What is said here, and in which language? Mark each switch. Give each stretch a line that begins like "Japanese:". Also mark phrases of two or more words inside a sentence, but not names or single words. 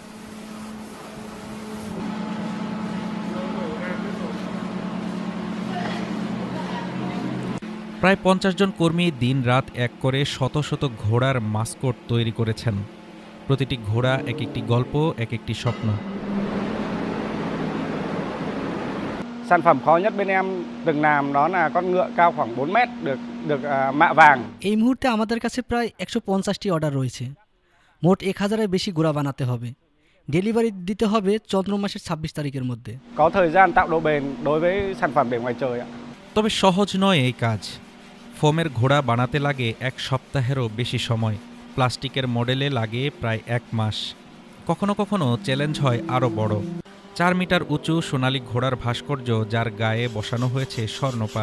Bangla: প্রায় ৫০ জন কর্মী দিন-রাত এক করে শত শত ঘোড়ার মাস্কট তৈরি করেছেন। প্রতিটি ঘোড়া এক একটি গল্প, এক একটি স্বপ্ন।
Vietnamese: Sản phẩm khó nhất bên em từng làm đó là con ngựa cao khoảng 4 mét được mạ vàng.
Bangla: এই মুহূর্তে আমাদের কাছে প্রায় ১৫০টি অর্ডার রয়েছে। মোট ১,০০০-এর বেশি ঘোড়া বানাতে হবে। ডেলিভারি দিতে হবে চন্দ্র মাসের ২৬ তারিখের মধ্যে।
Vietnamese: Có thời gian tạo độ bền đối với sản phẩm để ngoài trời ạ.
Bangla: তবে সহজ নয় এই কাজ। ফোমের ঘোড়া বানাতে লাগে এক সপ্তাহেরও বেশি সময়। প্লাস্টিকের মডেলে লাগে প্রায় এক মাস। কখনো কখনো চ্যালেঞ্জ হয় আরও বড়। ৪ মিটার উঁচু সোনালী ঘোড়ার ভাস্কর্য, যার গায়ে বসানো হয়েছে স্বর্ণপাত।